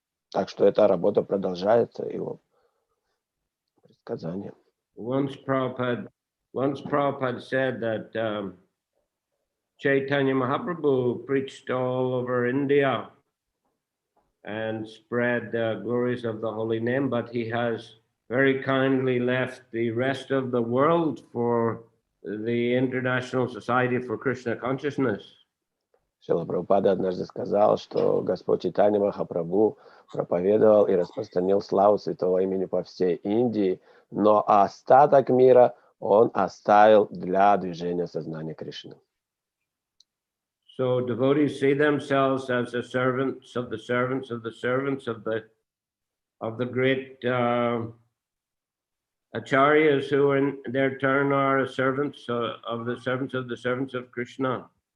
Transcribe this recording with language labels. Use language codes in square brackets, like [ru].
[ru] Так что эта работа продолжается, его предсказание. [en] Once Prabhupada said that Chaitanya Mahaprabhu preached all over India and spread the glories of the holy name, but he has very kindly left the rest of the world for the International Society for Krishna Consciousness. [ru] Шрила Прабхупада однажды сказал, что Господь Чайтанья Махапрабху проповедовал и распространил славу святого имени по всей Индии, но остаток мира он оставил для движения сознания Кришны. [en] So devotees see themselves as the servants of the servants of the servants of the great acharyas, who in their turn are servants of the servants of the servants of Krishna.